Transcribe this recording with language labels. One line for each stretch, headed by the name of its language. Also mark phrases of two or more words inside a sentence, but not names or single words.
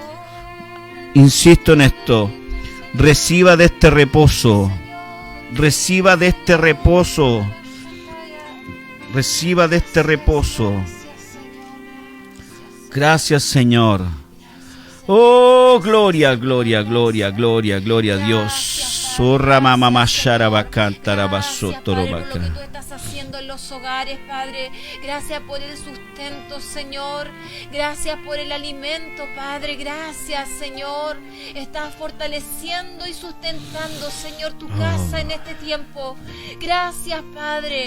Spanish: Insisto en esto. Reciba de este reposo. Reciba de este reposo. Reciba de este reposo. Gracias, Señor. Oh, gloria, gloria, gloria, gloria, gloria a Dios. Surra mamá mashara bacantara basotoro Padre, por lo que tú bacra. estás haciendo en los hogares, Padre. Gracias por el sustento, Señor. Gracias por el alimento, Padre. Gracias, Señor. Estás fortaleciendo y sustentando, Señor, tu casa en este tiempo. Gracias, Padre.